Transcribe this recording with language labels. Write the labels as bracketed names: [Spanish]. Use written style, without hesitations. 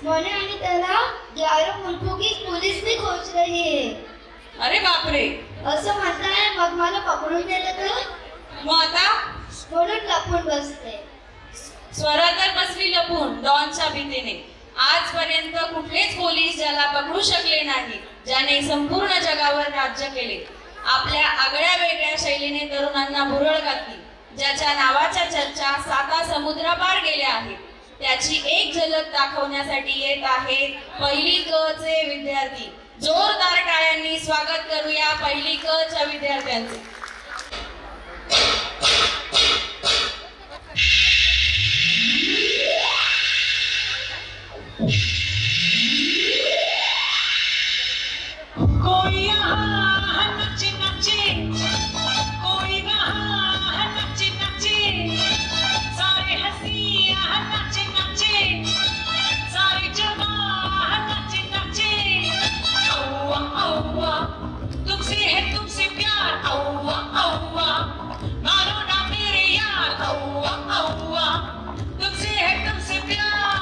[Hindi] मैंने [Marathi] आणि त्याला [Hindi] 11 मुल्कों की पुलिस भी खोज रही है. [Marathi] अरे बापरे. असं म्हणताय, मग मला पकडून नेलं तर? मग आता? म्हणून लपून बसते. स्वरा तर बसली लपून डॉनच्या भीतीने. आजपर्यंत कुठलेच पोलीस ज्याला पकडू शकले नाही, ज्याने संपूर्ण जगावर राज्य केले, आपल्या आगळ्या वेगळ्या शैलीने तरुणांना भुरळ घातली, ज्याच्या नावाच्या चर्चा 7 समुद्रापार गेल्या आहेत, त्याची एक झलक दाखवण्यासाठी येत आहेत पहिली क चे विद्यार्थी. जोरदार टाळ्यांनी स्वागत करूया पहिली क च्या विद्यार्थ्यांचे. [Hindi] कोई यहाँ नचे नचे, कोई वहाँ नचे नचे, सारे हंसी यहाँ नचे नचे, सारे जवान नचे नचे. औवा औवा, तुमसे है तुमसे प्यार. औवा औवा, मानो ना मेरे यार. औवा औवा, तुमसे है तुमसे प्यार.